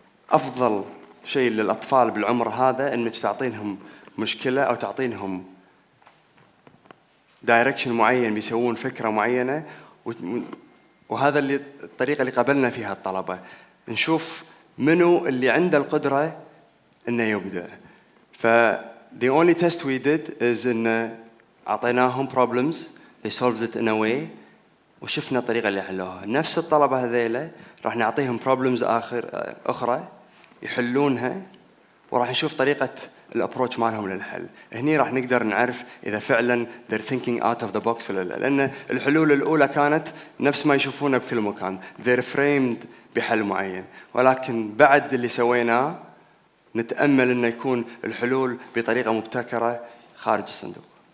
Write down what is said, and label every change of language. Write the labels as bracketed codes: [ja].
[ar] أفضل شيء للأطفال بالعمر هذا إنك تعطينهم مشكلة أو تعطينهم دايركشن معين، بيسوون فكرة معينة، وهذا اللي الطريقة اللي قابلنا فيها الطلبة، نشوف منو اللي عنده القدرة إنه يبدع. [en] ف the only test we did is [ar] إن أعطيناهم [en] problems they solved it in a way [ar] وشفنا الطريقة اللي حلوها. نفس الطلبة هذيلا راح نعطيهم problems أخرى يحلونها، وراح نشوف طريقة الابروتش مالهم للحل. هني راح نقدر نعرف إذا فعلاً [en] they're thinking out of the box [ar] ولا لا، لأن الحلول الأولى كانت نفس ما يشوفونها بكل مكان، [en] they're framed [ar] بحل معين، ولكن بعد اللي سويناه نتأمل إنه يكون الحلول بطريقة مبتكرة خارج الصندوق.